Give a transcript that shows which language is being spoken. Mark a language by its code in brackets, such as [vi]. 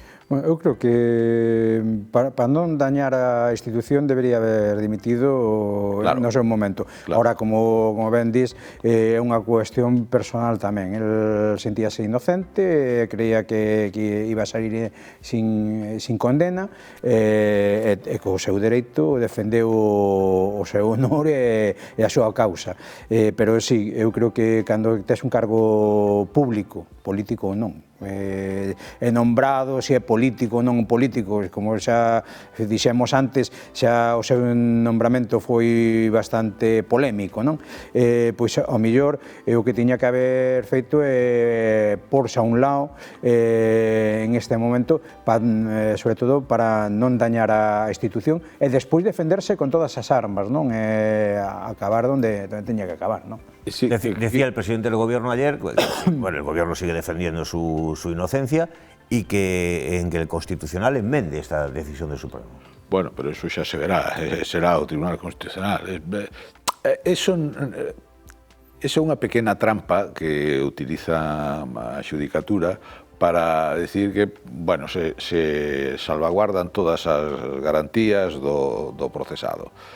[gl] Bueno, eu creo que para non dañar a institución debería haber dimitido Claro. no seu momento. Claro. Ahora, como ben dis, é unha cuestión personal tamén. El sentíase inocente, [es] creía que iba a salir sin condena, [gl] e co seu dereito defendeu o seu honor e a súa causa. Pero sí, eu creo que cando tes un cargo público, político ou non, é nombrado, se é político ou non político, como xa dixemos antes, xa o seu nombramento foi bastante polémico, non? Pois ao mellor o que tiña que haber feito é porse a un lado en este momento, sobre todo para non dañar a institución e despois defenderse con todas as armas, non? Acabar donde teña que acabar, non? [es] Sí, decía el presidente del gobierno ayer, bueno, el gobierno sigue defendiendo su inocencia y que el Constitucional enmende esta decisión del Supremo. [gl] Bueno, pero eso xa se verá, será o Tribunal Constitucional. Eso é unha pequena trampa que utiliza a xudicatura para decir que, bueno, se salvaguardan todas as garantías do procesado.